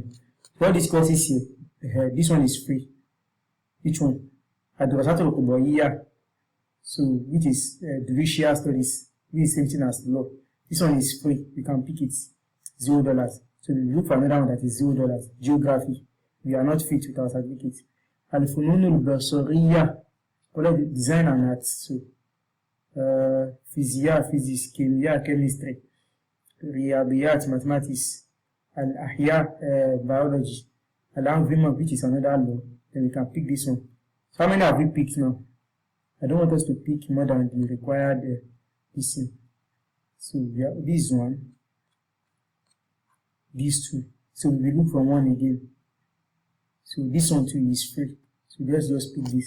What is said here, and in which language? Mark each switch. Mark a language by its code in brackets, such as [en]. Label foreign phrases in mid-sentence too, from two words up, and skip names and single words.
[en] So all these courses here, this one is free. Which one? So which is judicial studies, which is same thing as law. This one is free. You can pick it, $0. So we look for another one that is $0. Geography. We are not fit with our certificate. [ar] الفنون البصرية, [en] design and arts. So physics, chemistry, riyadiyat, mathematics, [ar] al-ahya, biology, al-labeeb, [en] which is another law. Then we can pick this one. So how many have we picked now? I don't want us to pick more than the required this thing. So we have this one, these two. So we will look for one again. So this one too is free. So let's just pick this.